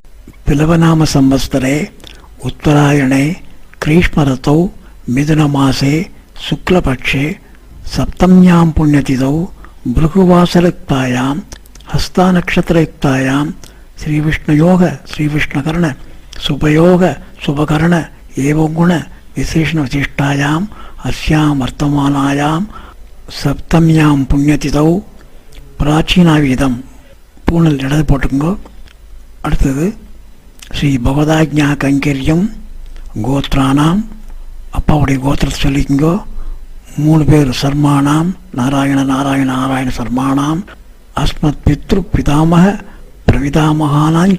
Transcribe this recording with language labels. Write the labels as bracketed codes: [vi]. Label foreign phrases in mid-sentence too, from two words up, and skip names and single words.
[sa] पिलवनाम संवत्सरे उत्तरायणे ग्रीष्मऋतौ मिथुनमासे शुक्लपक्षे सप्तम्यां पुण्यतिथौ भृगुवासरयुक्तायां हस्तानक्षत्रयुक्तायां श्रीविष्णुयोग श्रीविष्णुकर्ण शुभयोग शुभकर्ण एवं गुण विशेषण विशिष्टायाम् अस्यां वर्तमानायां सप्तम्यां पुण्यतिथौ प्राचीनावीदं [ta] பூனல் இடது போட்டுங்கோ. அடுத்தது [sa] श्री भगवदाज्ञा कैङ्कर्यं गोत्राणाम् [ta] அப்பாவுடைய கோத்திரத்தை சொல்லிக்கோ. [sa] 3 பேர் शर्माणाम् नारायण नारायण नारायण शर्माणाम् अस्मत् पितृ पितामह प्रपितामहानाञ्च.